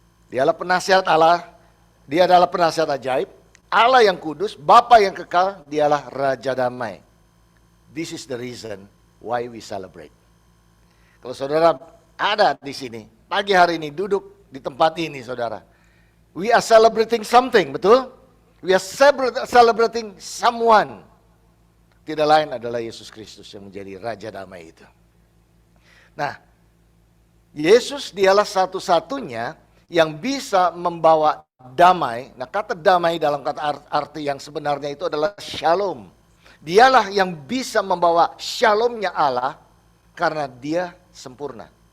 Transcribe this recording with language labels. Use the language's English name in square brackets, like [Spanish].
[Indonesian] Dialah penasihat Allah, dia adalah penasihat ajaib, Allah yang kudus, Bapa yang kekal, dialah Raja damai. [English] This is the reason why we celebrate. [Indonesian] Kalau saudara ada di sini, pagi hari ini duduk di tempat ini saudara. [English] We are celebrating something, [Indonesian] betul? [English] We are celebrating someone. [Indonesian] Tidak lain adalah Yesus Kristus yang menjadi Raja Damai itu. Nah, Yesus dialah satu-satunya yang bisa membawa damai. Nah, kata damai dalam kata arti yang sebenarnya itu adalah shalom. Dialah yang bisa membawa shalomnya Allah karena dia sempurna.